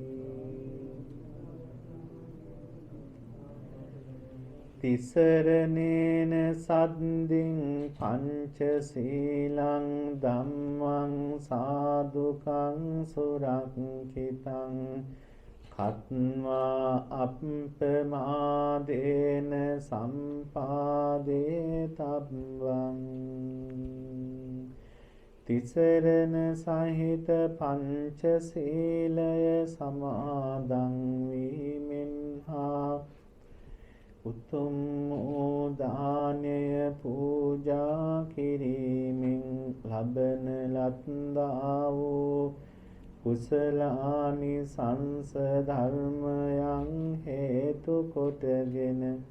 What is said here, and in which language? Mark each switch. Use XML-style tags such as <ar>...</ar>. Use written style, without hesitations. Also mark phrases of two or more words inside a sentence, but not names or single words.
<pi>තිසරණේන සද්දින් පංචශීලං ධම්මං සාදුකං සුරක්ඛිතං කତ୍වා අප්පමාදේන සම්පාදේ තබ්බං</pi> <si>තිසරණ සහිත පංචශීලය සමාදන් වීමෙන් හා උතුම් දානය පූජා කිරීමෙන් ලබන ලද්දා වූ කුසලානිසංස ධර්මයන් හේතු කොටගෙන</si>